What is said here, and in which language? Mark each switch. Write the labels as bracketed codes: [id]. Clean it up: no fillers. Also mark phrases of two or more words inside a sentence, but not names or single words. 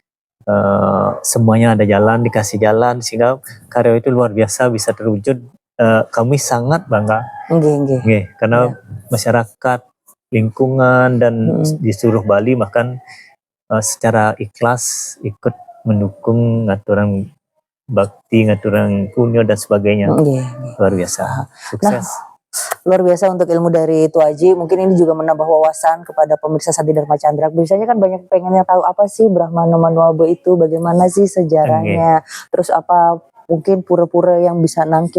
[id] Semuanya ada jalan, dikasih jalan sehingga karya itu luar biasa bisa terwujud. Kami sangat bangga, karena masyarakat, lingkungan dan di seluruh Bali bahkan secara ikhlas ikut mendukung [ban] ngaturan bakti, ngaturan punyo [id] dan sebagainya. Luar biasa, sukses. Luar biasa untuk ilmu dari Tuaji. Mungkin ini juga menambah wawasan kepada pemirsa Santi Dharma Candra. Biasanya kan banyak pengennya tahu apa sih Brahmana Manuabe itu, bagaimana sih sejarahnya, terus apa mungkin pura-pura yang bisa nangkil.